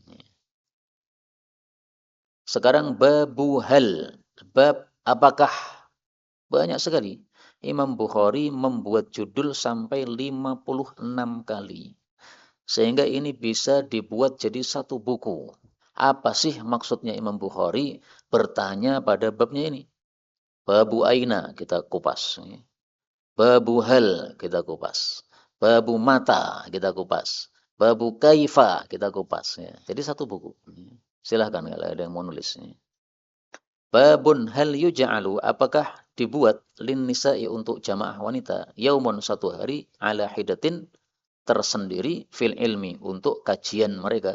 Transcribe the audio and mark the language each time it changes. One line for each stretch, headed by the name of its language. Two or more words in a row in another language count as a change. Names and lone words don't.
Indonesian: Sekarang
Arabic: باب هل,
Indonesian: bab apakah, banyak sekali. Imam Bukhari membuat judul sampai 56 kali. Sehingga ini bisa dibuat jadi satu buku. Apa sih maksudnya Imam Bukhari bertanya pada babnya ini?
Arabic: باب أين
Indonesian: kita kupas.
Arabic: باب هل
Indonesian: kita kupas.
Arabic: باب متى
Indonesian: kita kupas.
Arabic: باب كيف
Indonesian: kita kupas. Ya. Jadi satu buku. Silahkan kalau ada yang mau nulis.
Arabic: باب هل يجعل,
Indonesian: apakah dibuat
Arabic: للنساء
Indonesian: untuk jamaah wanita yaumun satu hari
Arabic: على حدة
Indonesian: tersendiri
Arabic: في العلم
Indonesian: untuk kajian mereka.